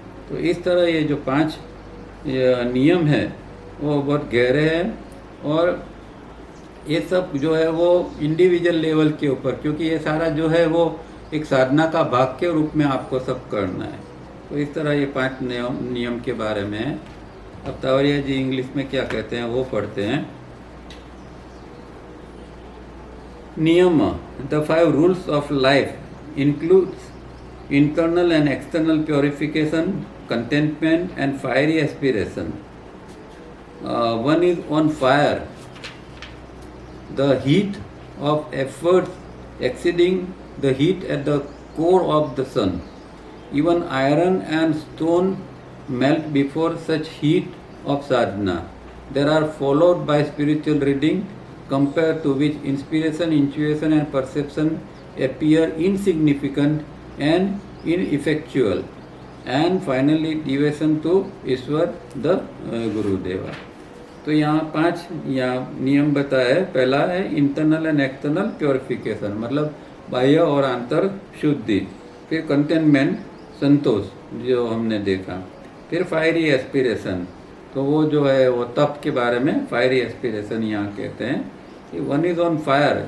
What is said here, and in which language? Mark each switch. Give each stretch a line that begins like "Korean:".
Hindi: तो इस तरह ये जो 5 नियम है वो बहुत गहरे हैं, और ये सब जो है वो इंडिविजुअल लेवल के ऊपर, क्योंकि ये सारा जो है वो एक साधना का भाग के रूप में आपको सब करना है। तो इस तरह ये 5 नियम के बारे में है। अब तावरिया जी इंग्लिश में क्या कहते हैं वो पढ़ते हैं।
English: नियम, the 5 rules of life includes internal and external purification, contentment and fiery aspiration. One is on fire, the heat of efforts exceeding the heat at the core of the sun. Even iron and stone melt before such heat of sadhana. There are followed by spiritual reading, compared to which inspiration, intuition and perception appear insignificant and ineffectual, and finally devotion to Ishwar the Gurudeva.
Hindi: तो यहाँ 5 नियम बताया है। पहला है
English: internal and external purification,
Hindi: मतलब बाह्य और आंतर शुद्धि। फिर कंटेनमेंट, संतोष जो हमने देखा। फिर फायरी एस्पिरेशन, तो वो जो है वो तप के बारे में फायरी एस्पिरेशन यहाँ कहते हैं कि
English: One is on fire.